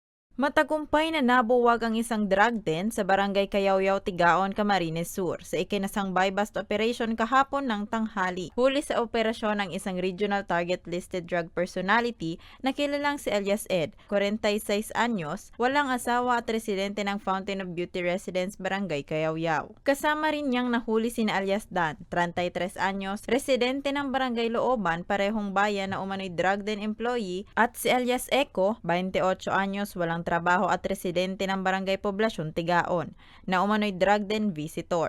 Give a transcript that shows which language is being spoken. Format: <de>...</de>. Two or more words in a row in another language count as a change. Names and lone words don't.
<tl>Matagumpay na nabuwag ang isang drug den sa barangay Kayawyaw, Tigaon, Camarines Sur sa ikinasang</tl> <en>buy-bust operation</en> <tl>kahapon ng tanghali. Huli sa operasyon ang isang</tl> <en>regional target listed drug personality</en> <tl>na kilalang si Elias Ed, 46 anyos, walang asawa at residente ng Fountain of Beauty Residence, Barangay Kayawyaw. Kasama rin niyang nahuli si Alias Dan, 33 anyos, residente ng Barangay Looban, parehong bayan na umano'y</tl> <en>drug den employee,</en> <tl>at si Elias Eco, 28 anyos, walang trabaho at residente ng Barangay Poblasyon, Tigaon, na umano'y</tl> <en>drug den visitor.</en>